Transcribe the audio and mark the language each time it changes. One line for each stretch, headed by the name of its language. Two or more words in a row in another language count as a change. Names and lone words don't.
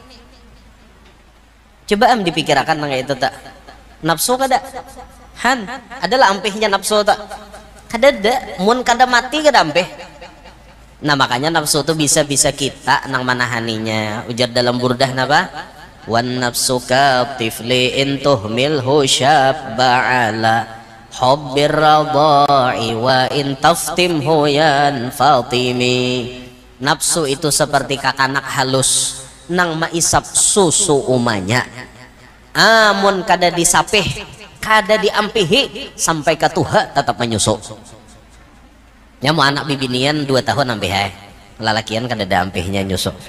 Banjar: Coba dipikirkan kayak itu tak. Nafsu kada han adalah ampihnya nafsu tak kada mun kada mati kada ampih. Nah makanya nafsu itu bisa kita nang manahaninya. Ujar dalam burdah napa,
Arabic: والنفس كالطفل إن تهمله شب على حب الرضاع وإن تفطمه ينفطم.
Banjar: Nafsu itu seperti kakanak halus nang maisap susu umanya, amun kada disapih kada diampihi sampai ke tuha tetap menyusu. Ya mau anak bibinian 2 tahun ampih lalakian kada ada ampihnya nyusu.